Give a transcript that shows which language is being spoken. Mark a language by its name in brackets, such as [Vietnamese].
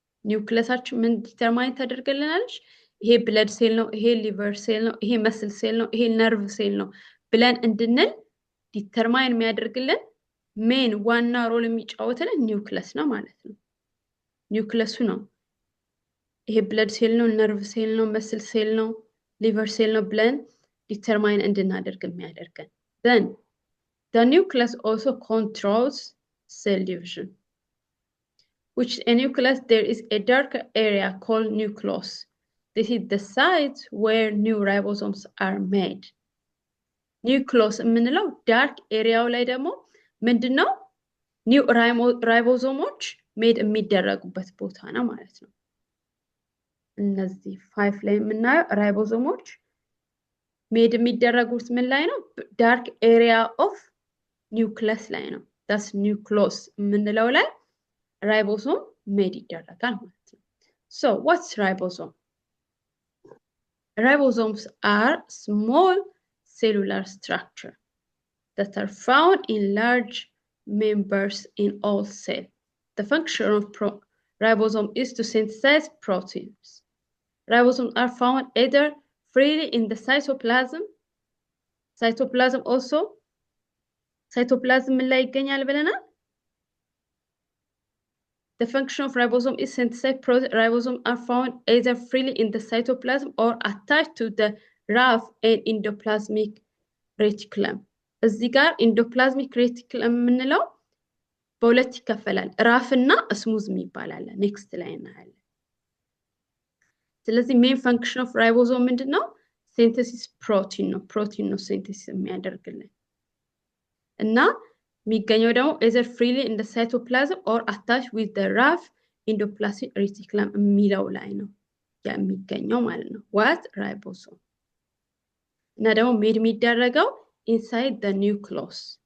[Amharic] nucleusአችን ምን determine ታደርግልናለች? ይሄ blood cell ነው፣ ይሄ liver cell ነው፣ ይሄ muscle cell ነው፣ ይሄ nerve cell ነው ብለን እንድንል determine የሚያደርግልን main ዋና ሮል የሚጫወትልን nucleus ነው ማለት ነው። nucleus ነው ይሄ blood cell ነው፣ nerve cell ነው፣ muscle cell ነው፣ liver cell ነው ብለን determine እንድናደርግ የሚያደርገን. [English] Then the nucleus also controls cell division. Which in nucleus there is a darker area called nucleus. This is the site where new ribosomes are made. [Amharic] nucleus የምንለው dark area ላይ ደግሞ ምንድነው? new ribosomes made የሚደረጉበት ቦታ ነው ማለት ነው። እነዚህ 5 ላይ የምናየው ራይቦሶሞች ሜድ የሚደረጉት ምን ላይ ነው? ዳርክ ኤሪያ ኦፍ ኒውክለስ ላይ ነው። that's nucleus የምንለው ላይ ራይቦሶም ሜድ ይደረጋል ማለት ነው። [English] so what's ribosome? Ribosomes are small cellular structure that are found in large members in all cells. The function of ribosome is to synthesize proteins. Ribosomes are found either freely in the cytoplasm. Cytoplasm also. Cytoplasm [Amharic] ላይ ይገኛል ብለናል። [English] The function of ribosome is synthesize protein. Ribosomes are found either freely in the cytoplasm or attached to the rough and endoplasmic reticulum. [Amharic] እዚህ ጋር endoplasmic reticulum የምንለው በሁለት ይከፈላል። ራፍ እና ስሙዝ የሚባል አለ። ኔክስት ላይ እናያለን። ስለዚህ ሜን ፈንክሽን ኦፍ ራይቦሶም ምንድነው? ሲንተሲስ ፕሮቲን ነው። ፕሮቲን ነው ሲንተሲስ የሚያደርግልን እና የሚገኘው ደግሞ [English] either freely in the cytoplasm or attached with the rough endoplasmic reticulum [Amharic] የሚለው ላይ ነው የሚገኘው ማለት ነው። what ribosome እና ደግሞ ሜድ የሚደረገው [English] inside the nucleus.